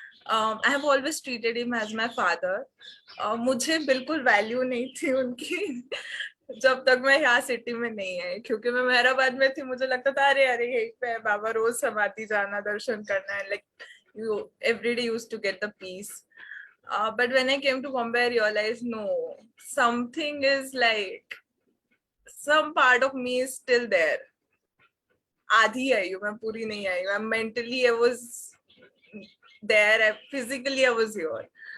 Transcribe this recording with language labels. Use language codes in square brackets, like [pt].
[en] I have always treated him as my father. [hi] मुझे बिल्कुल value नहीं थी उनकी जब तक मैं यहाँ सिटी में नहीं आई, क्योंकि मैं मेहराबाद में थी. मुझे लगता था अरे यही पे बाबा, रोज समाधि जाना, दर्शन करना है. [en] Like you every day used to get the peace. But when I came to Bombay, I realized no, something is like some part of me is still there. [hi] आधी आई हूँ मैं, पूरी नहीं आई हूँ. [en] Mentally I was there, physically I was here.